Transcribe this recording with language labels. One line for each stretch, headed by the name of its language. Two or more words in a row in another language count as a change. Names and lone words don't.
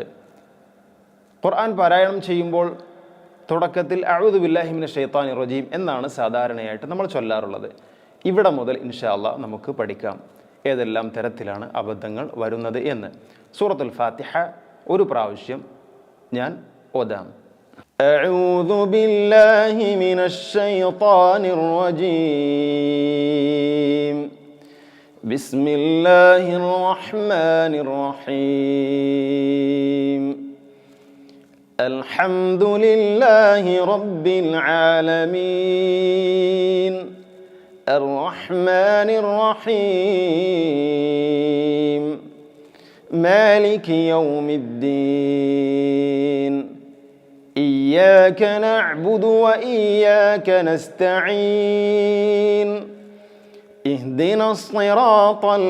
Malayalam: ഖുർആൻ പാരായണം ചെയ്യുമ്പോൾ തുടക്കത്തിൽ
Arabic: أعوذ بالله من الشيطان الرجيم
Malayalam: എന്നാണ് സാധാരണയായിട്ട് നമ്മൾ ചൊല്ലാറുള്ളത്. ഇവിടെ മുതൽ
Arabic: إن شاء الله
Malayalam: നമുക്ക് പഠിക്കാം ഏതെല്ലാം തരത്തിലാണ് അബദ്ധങ്ങൾ വരുന്നത് എന്ന്. സൂറത്തുൽ ഫാത്തിഹ ഒരു പ്രാവശ്യം ഞാൻ ഓതാം.
Arabic: أعوذ بالله من الشيطان الرجيم بسم الله الرحمن الرحيم الحمد لله رب العالمين الرحمن الرحيم مالك يوم الدين إياك نعبد وإياك نستعين اهدنا الصراط